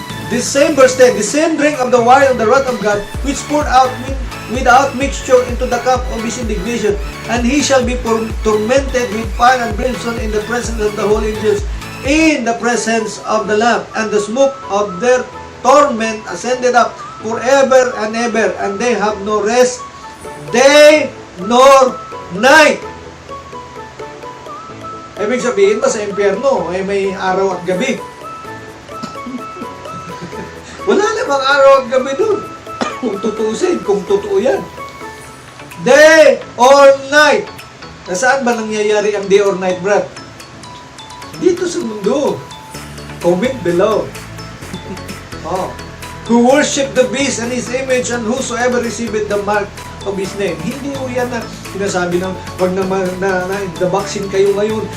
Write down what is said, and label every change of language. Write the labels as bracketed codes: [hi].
[en] This same verse 10, the same drink of the wine of the wrath of God, which poured out without mixture into the cup of his indignation, and he shall be tormented with fire and brimstone in the presence of the holy angels, in the presence of the Lamb, and the smoke of their torment ascended up forever and ever, and they have no rest, day nor night. [tl] Ibig sabihin ba sa impyerno ay may araw at gabi? Wala namang araw at gabi dun. Kung tutuusin, kung totoo yan. [en] Day or night. [tl] Nasaan ba nangyayari ang [en] day or night, Brad? [tl] Dito sa mundo. [en] Comment below. Who worship the beast and his image, and whosoever receiveth the mark of his name. [tl] Hindi mo yan na sinasabi ng wag na vaccine kayo ngayon.